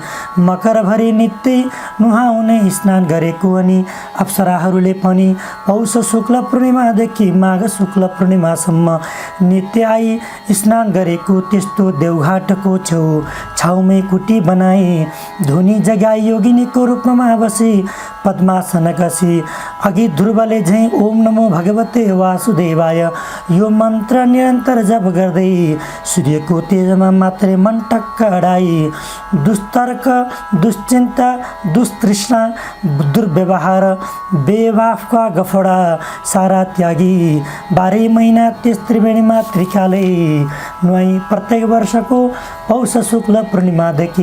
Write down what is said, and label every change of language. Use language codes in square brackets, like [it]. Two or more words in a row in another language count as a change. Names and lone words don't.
[ne] मकरभरि नित्य नुहाउने स्नान गरेको अनि अप्सराहरूले पनि पौष शुक्ल पूर्णिमादेखि माघ शुक्ल पूर्णिमासम्म नित्य आई स्नान गरेको त्यस्तो देवघाटको छाउमै कुटी बनाए धुनी जगाई योगिनीको रूपमा बसी पद्मासन कसी अघि ध्रुवले झैँ [sa] ओम नमो भगवते वासुदेवाय [ne] यो मन्त्र निरन्तर जप गर्दै सूर्यको तेजमा मात्रै मन टक्क अडाई दुस्तर्क दुश्चिन्ता दुस्तृष्णा दुर्व्यवहार बेवाफका गफडा सारा त्यागी 12 महिना त्यस त्रिवेणीमा त्रिकालै नुहाई प्रत्येक वर्षको पौष शुक्ल पूर्णिमादेखि